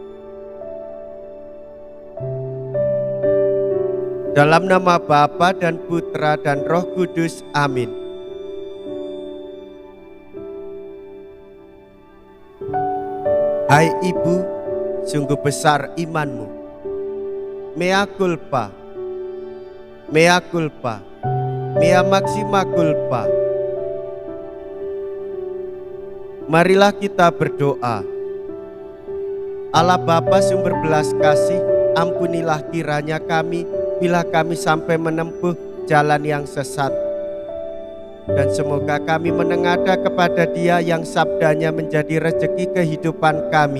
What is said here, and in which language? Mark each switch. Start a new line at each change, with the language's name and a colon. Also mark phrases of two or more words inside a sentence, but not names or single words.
Indonesian: Dalam nama Bapa dan Putra dan Roh Kudus, amin. Hai Ibu, sungguh besar imanmu.
Latin: Mea culpa, mea culpa, mea maxima culpa.
Indonesian: Marilah kita berdoa. Allah Bapa sumber belas kasih, ampunilah kiranya kami bila kami sampai menempuh jalan yang sesat. Dan semoga kami menengadah kepada Dia yang sabdanya menjadi rezeki kehidupan kami.